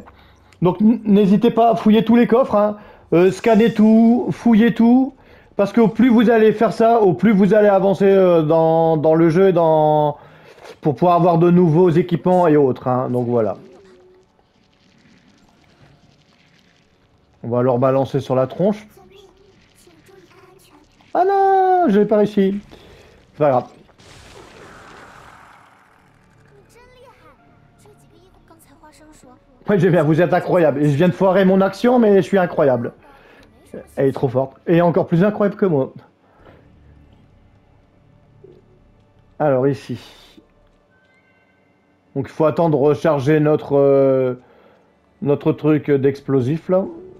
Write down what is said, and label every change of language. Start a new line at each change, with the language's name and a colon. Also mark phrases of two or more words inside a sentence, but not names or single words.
French: Donc n'hésitez pas à fouiller tous les coffres, hein. Scannez tout, fouillez tout, parce que au plus vous allez faire ça, au plus vous allez avancer dans le jeu, pour pouvoir avoir de nouveaux équipements et autres, hein. Donc voilà. On va leur balancer sur la tronche.
Chinese: 遵命，请注意安全。
French: Ah non, je l'ai pas réussi. C'est pas grave.
Chinese: 你真厉害！这几个衣服，刚才花生说，
French: Ouais, j'ai bien, vous êtes incroyable. Et je viens de foirer mon action, mais je suis incroyable.
Chinese: 没什么
French: Elle est trop forte. Et encore plus incroyable que moi. Alors ici. Donc il faut attendre de recharger notre truc d'explosif là.